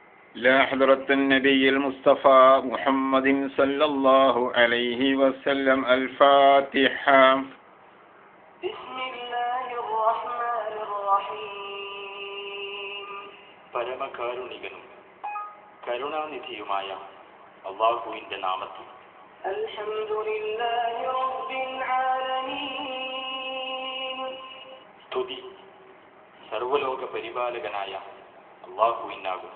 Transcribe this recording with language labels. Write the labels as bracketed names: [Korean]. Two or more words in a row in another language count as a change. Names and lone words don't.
[Arabic] إلى حضرة النبي المصطفى محمد صلى الله عليه وسلم. الفاتحة. بسم الله الرحمن الرحيم. [Malayalam] പരമകാരുണികനും കരുണാനിധിയുമായ അല്ലാഹുവിന്റെ നാമത്തിൽ. [Arabic] الحمد لله رب العالمين. [Malayalam] സ്തുതി സർവ്വലോക പരിപാലകനായ അല്ലാഹുവിനാകുന്നു.